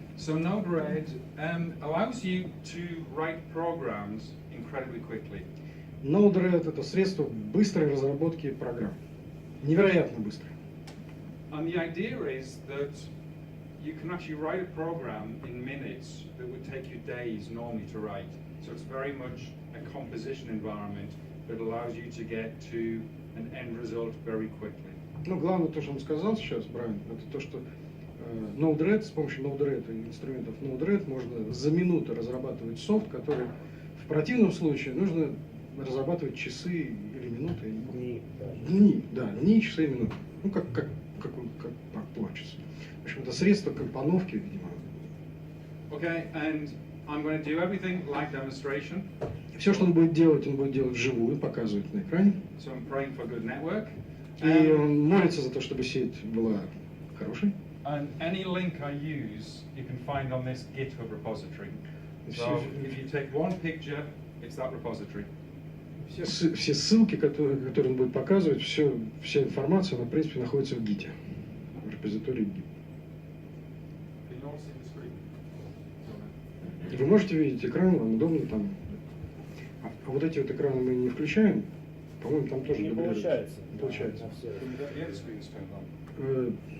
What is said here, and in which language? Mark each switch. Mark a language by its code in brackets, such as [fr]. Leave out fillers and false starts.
[en] So Node-RED allows you to write programs incredibly quickly. [ru] Node-RED — это средство быстрой разработки программ. Невероятно быстро. [en] And the idea is that you can actually write a program in minutes that would take you days normally to write. So it's very much a composition environment that allows you to get to an end result very quickly. [ru] Но главное, то, что он сказал сейчас, Брайан, это то, что Node-RED, с помощью Node-RED и инструментов Node-RED можно за минуту разрабатывать софт, который в противном случае нужно разрабатывать часы или минуты. Дни даже. Дни, да, дни, часы и минуты. Ну, как плачется. В общем, это средство компоновки, видимо. [en] Okay, and I'm going to do everything like demonstration. [ru] Все, что он будет делать вживую, показывать на экране. [en] So I'm praying for a good network. [ru] И он молится за то, чтобы сеть была хорошей. [en] And any link I use, you can find on this GitHub repository. So if you take one picture, it's that repository. [ru] Все ссылки, которые он будет показывать, вся информация, она, в принципе, находится в гите, в репозитории гит. [en] Can you all see the screen? [ru] Вы можете видеть экран, вам удобно там. А вот эти вот экраны мы не включаем. По-моему, там тоже Не дублируется. получается. Не получается. На все. [en] The other screen's turned on.